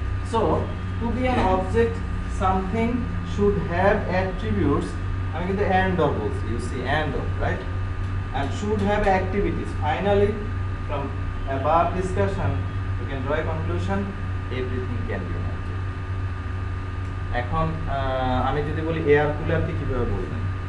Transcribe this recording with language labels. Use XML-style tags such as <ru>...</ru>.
<en>So to be an object something should have attributes.</en> <bn>আমি কিন্তু</bn> <en>And or বলছি, you see and or, right? And should have activities. Finally from above discussion you can draw a conclusion, everything can be an object.</en> <bn>এখন আমি যদি বলি air কুলারকে কিভাবে বলবেন?</bn>